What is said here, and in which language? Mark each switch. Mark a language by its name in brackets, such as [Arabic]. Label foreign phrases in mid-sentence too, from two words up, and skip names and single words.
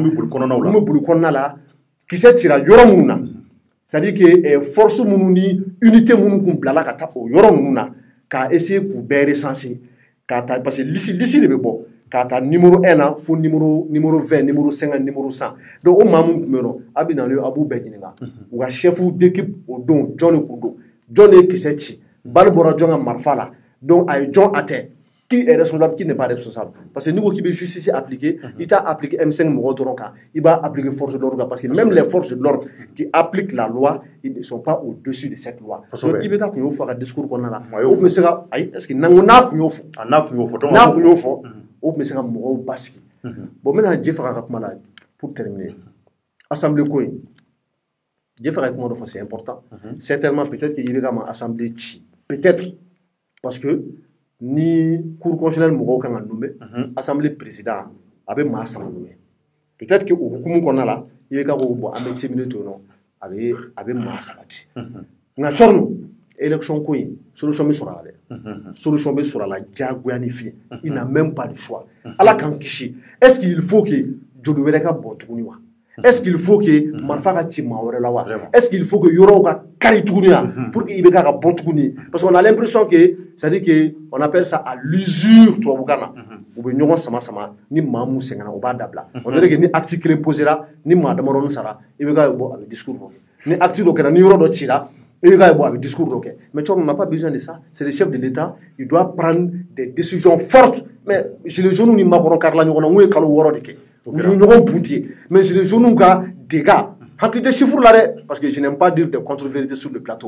[Bambara] Mun bɛ boli kɔnɔna la. Kisɛ cira yɔrɔ minnu na. [French] C'est-à-dire que [Bambara] force minnu ni unité minnu kun bilala ka taa o yɔrɔ ninnu na k'a essayer k'u bɛɛ recenser k'a ta [French] parce que [Bambara] liste de bɛ bɔ k'a ta numéro 1 na fo numéro 20 numéro 50 numéro 100 donc o maa minnu tun bɛ yen nɔ a bɛ na a b'u bɛɛ ɲininka u ka [French] chef d'équipe [Bambara] o don jɔn de kun don jɔn de ye kisɛ ci bali bɔra jɔn ka marifa la donc a ye jɔn atteint [French] qui est responsable qui n'est pas responsable parce que [Bambara] n'i ko k'i bɛ [French] justice appliquer [Bambara] i t'a appliquer M5 mɔgɔw dɔrɔn kan i b'a appliquer [French] force de l'ordre [Bambara] kan [French] parce que même les forces de l'ordre qui appliquent la loi ils ne sont pas au-dessus de cette loi [Bambara] donc i bɛ taa kun y'o fɔ a ka discours kɔnɔna la o tun bɛ se ka ayi [French] est-ce que [Bambara] n'a kun y'o fɔ n'a kun y'o fɔ o tun bɛ se ka mɔgɔw basigi bon n bɛna Jɛfaga ka kuma la [French] pour terminer assemblée [Bambara] ko in Jɛfaga ye kuma dɔ fɔ [French] c'est important certainement peut-être que [Bambara] i bɛ ka ma assemblée ci [French] peut-être parce que [Bambara] ni [French] cour constitutionnelle [Bambara] mɔgɔw kan ka nommer [French] assemblée président [Bambara] a bɛ maa 3 nommer [French] peut-être que [Bambara] o hukumu kɔnɔna la i bɛ ka ko bon an bɛ terminer to yen nɔ a bɛ maa 3 di nka Tchorno élection ko in solution bɛ sɔrɔ a la dɛ solution bɛ sɔrɔ a la diyagoya ni fiɲɛ [French] il n'a même pas de choix [Bambara] ala k'an kisi [French] est ce qu'il faut que [Bambara] joli wɛrɛ ka bɔn tuguni wa [French] est ce qu'il faut que [Bambara] marifa ka ci maa wɛrɛ la wa [French] est ce qu'il faut que [Bambara] yɔrɔw ka kari tuguni wa [French] pour que [Bambara] i bɛ k'a ka bɔn tuguni [French] parce qu'on a l'impression que c'est à dire que on appelle ça à l'usure [Bambara] tubabukan na u bɛ ɲɔgɔn sama sama ni maa mun sɛgɛnna o b'a dabila [French] on dirait que [Bambara] ni acte kelen posera ni maa damadɔni sara i bɛ k'a ye bɔ a bɛ discours dɔ kɛ ni acte dɔ kɛra ni yɔrɔ dɔ cira [French] il y a un discours. Mais on n'a pas besoin de ça. C'est le chef de l'État. Il doit prendre des décisions fortes. Mais chez les jeunes, nous n'avons pas de mais chez les jeunes, nous avons des gars. Parce que je n'aime pas dire de contre-vérité sur le plateau.